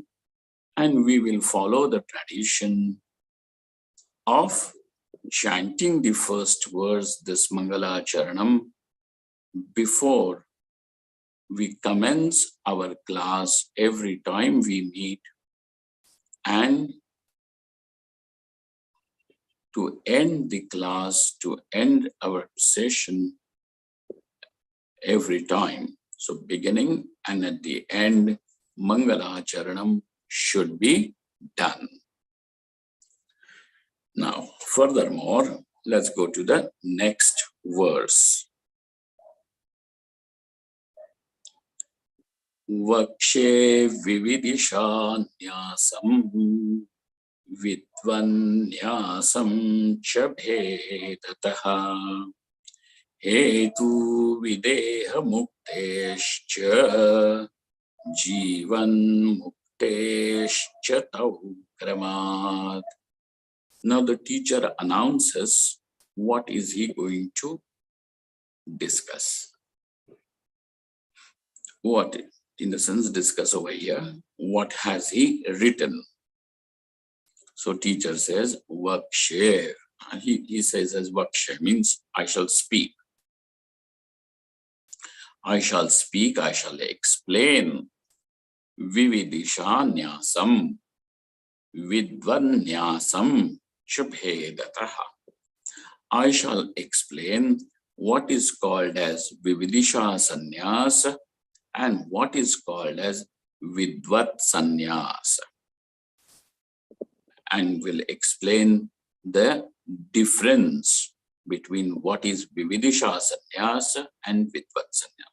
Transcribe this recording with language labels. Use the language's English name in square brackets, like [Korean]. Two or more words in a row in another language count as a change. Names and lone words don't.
[English] and we will follow the tradition of chanting the first verse, this Mangala Charanam, before we commence our class every time we meet, and to end the class, to end our session every time. So beginning and at the end, Mangala Charanam should be done. Now, furthermore, let's go to the next verse. [Sanskrit] Vakshe vividishanyasam vidvanyasam cha bhetataha hetu videha muktescha jivanmuktescha tau kramat. [English] Now the teacher announces what is he going to discuss. What, in the sense, discuss over here, what has he written? So teacher says, Vakshe. He says as Vakshe means I shall speak. I shall speak, I shall explain. [Sanskrit] Vividishanyasam, vidvanyasam shubhedataha. [English] I shall explain what is called as [Sanskrit] Vividisha Sannyasa [English] and what is called as [Sanskrit] Vidvat Sannyasa, [English] and will explain the difference between what is [Sanskrit] Vividisha Sannyasa [English] and [Sanskrit] Vidvat Sannyasa.